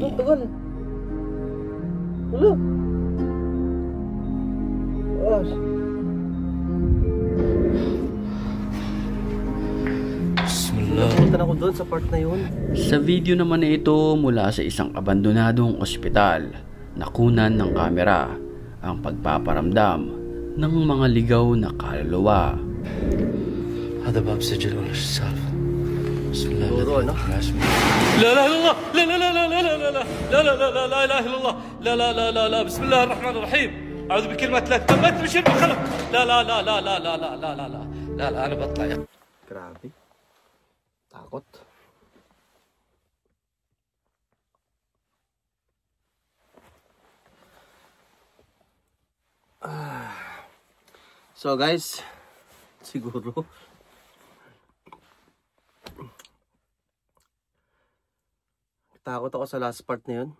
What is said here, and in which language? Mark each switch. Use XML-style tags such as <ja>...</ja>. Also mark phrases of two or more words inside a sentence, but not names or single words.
<tl>Tagal. Wala. Bismillah. Punta na ako doon sa part na yun. Sa video naman na ito mula sa isang abandonadong ospital, nakunan ng kamera ang pagpaparamdam ng mga ligaw na kaluluwa.</tl> <ar>هذا باب سجل ولا السالفة؟ بسم الله الرحمن الرحيم. لا لا لا لا لا لا لا لا لا لا لا لا لا لا اله الا الله لا لا لا لا لا بسم الله الرحمن الرحيم اعوذ بكلمة لا تمت من شر ما خلق لا لا لا لا لا لا لا لا لا لا لا لا انا بطلع.</ar> <tl>Grabe. Takot.</tl> <en>So guys,</en> <tl>siguro takot ako sa</tl> <en>last part</en> <tl>na yun.</tl>